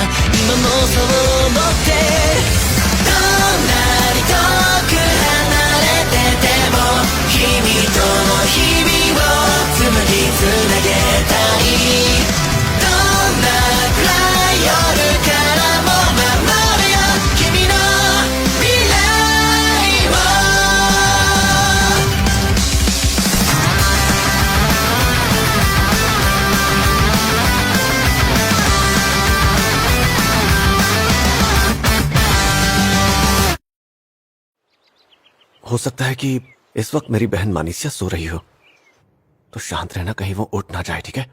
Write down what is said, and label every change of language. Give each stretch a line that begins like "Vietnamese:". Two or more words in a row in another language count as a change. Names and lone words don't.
Japanese: 今もそう思ってどんなに遠く離れてても君との日々を紡ぎつなげたい。どんな暗い夜からも守るよ君の未来を。
Hindi: हो सकता है कि इस वक्त मेरी बहन मानीसिया सो रही हो, तो शांत रहना, कहीं वो उठ ना जाए, ठीक है?